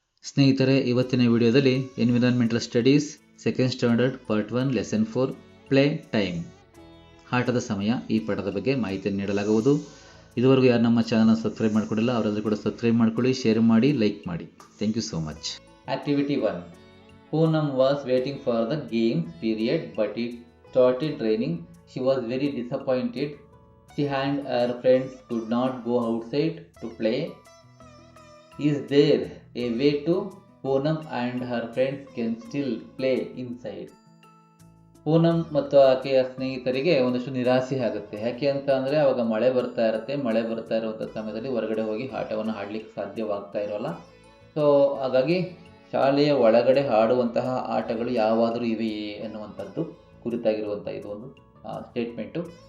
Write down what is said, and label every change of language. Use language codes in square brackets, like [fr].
[kn] ಸ್ನೇಹಿತರೆ, ಇವತ್ತಿನ ವಿಡಿಯೋದಲ್ಲಿ [en] environmental studies second standard part 1 lesson 4 play time [kn] ಆಟದ ಸಮಯ ಈ ಪಾಠದ ಬಗ್ಗೆ ಮಾಹಿತಿಯನ್ನು ನೀಡಲಾಗುವುದು. ಇದುವರೆಗೂ ಯಾರು ನಮ್ಮ ಚಾನಲ್ನ ಸಬ್ಸ್ಕ್ರೈಬ್ ಮಾಡಿಕೊಂಡಿಲ್ಲ ಅವರೆಲ್ಲರೂ ಕೂಡ ಸಬ್ಸ್ಕ್ರೈಬ್ ಮಾಡಿಕೊಳ್ಳಿ, ಶೇರ್ ಮಾಡಿ, ಲೈಕ್ ಮಾಡಿ. [en] Thank you so much. Activity 1. Poonam was waiting for the games period but it started raining. She was very disappointed. She and her friends could not go outside to play. Is there a way to Poonam and her friends can still play inside? [kn] Poonam ಮತ್ತು ಆಕೆಯ ಸ್ನೇಹಿತರಿಗೆ ಒಂದಷ್ಟು ನಿರಾಸೆ ಆಗುತ್ತೆ. ಯಾಕೆ ಅಂತ ಅಂದರೆ ಅವಾಗ ಮಳೆ ಬರ್ತಾ ಇರುವಂಥ ಸಮಯದಲ್ಲಿ ಹೊರಗಡೆ ಹೋಗಿ ಆಟವನ್ನು ಆಡಲಿಕ್ಕೆ ಸಾಧ್ಯವಾಗ್ತಾ ಇರೋಲ್ಲ. ಸೊ ಹಾಗಾಗಿ ಶಾಲೆಯ ಒಳಗಡೆ ಆಡುವಂತಹ ಆಟಗಳು ಯಾವಾದರೂ ಇವೆಯೇ ಅನ್ನುವಂಥದ್ದು ಕುರಿತಾಗಿರುವಂಥ ಇದು ಒಂದು ಸ್ಟೇಟ್ಮೆಂಟು.